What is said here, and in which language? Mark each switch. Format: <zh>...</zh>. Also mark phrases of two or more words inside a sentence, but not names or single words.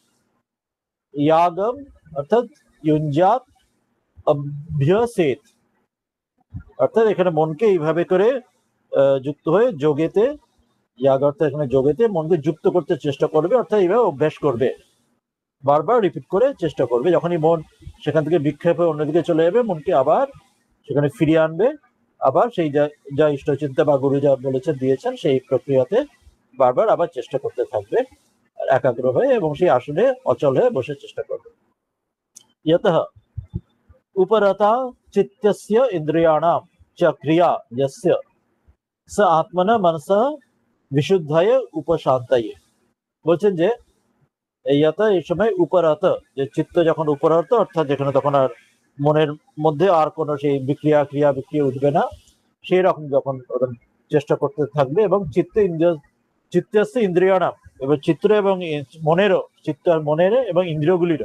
<bn>ইয়াগম অর্থাৎ</bn> <sa>ইউঞ্জাত অভ্যসেত,</sa> <bn>অর্থাৎ এখানে মনকে এইভাবে করে যুক্ত হয়ে যোগেতে, ইয়াগ অর্থাৎ এখানে যোগেতে মনকে যুক্ত করতে চেষ্টা করবে, অর্থাৎ এইভাবে অভ্যাস করবে, বারবার রিপিট করে চেষ্টা করবে। যখনই মন সেখান থেকে বিক্ষেপ হয়ে অন্যদিকে চলে যাবে, মনকে আবার সেখানে ফিরিয়ে আনবে, আবার সেই যা ইষ্টচিন্তা বা গুরু যা বলেছেন দিয়েছেন সেই প্রক্রিয়াতে বারবার আবার চেষ্টা করতে থাকবে একাগ্র হয়ে, এবং সেই আসনে অচল হয়ে বসে চেষ্টা করবে।</bn> <sa>यतः उपरता चित्तस्य इंद्रियाणां च क्रिया यस्य स आत्मना मनसः विशुद्धये उपशान्तये,</sa> <bn>বলছেন যে এই সময় উপরত, যে চিত্ত যখন উপরত অর্থাৎ যেখানে তখন আর মনের মধ্যে আর কোনো সেই বিক্রিয়া উঠবে না, সেই রকম যখন চেষ্টা করতে থাকবে, এবং</bn> <sa>চিত্তস্য ইন্দ্রিয়াণাম,</sa> <bn>এবং চিত্র এবং মনেরও, চিত্ত আর মনের এবং ইন্দ্রিয়গুলিরও,</bn>